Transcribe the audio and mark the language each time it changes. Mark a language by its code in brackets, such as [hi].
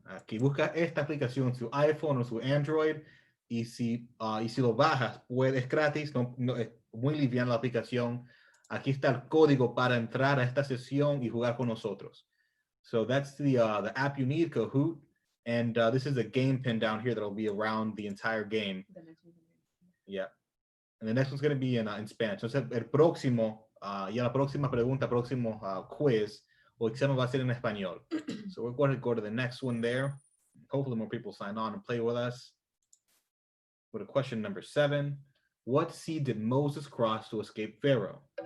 [es] Aquí busca esta aplicación, su iPhone o su Android. Y si lo bajas, es gratis. No, es muy liviana la aplicación. Aquí está el código para entrar a esta sesión y jugar con nosotros. [en] So that's the app you need, Kahoot. And this is a game pin down here that'll be around the entire game. Yeah. And the next one's going to be in Spanish. [es] Entonces, el próximo, ya la próxima pregunta, próximo quiz o examen va a ser en español. [en] So we're going to go to the next one there. Hopefully more people sign on and play with us. Go to question number 7. What sea did Moses cross to escape Pharaoh?